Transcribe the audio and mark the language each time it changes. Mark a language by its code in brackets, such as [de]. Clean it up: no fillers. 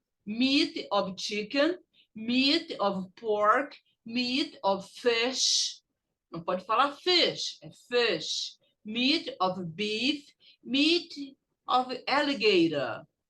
[en] Meat of chicken, meat of pork, meat of fish. [pt] Não pode falar fish, é fish. [en] Meat of beef, meat of alligator.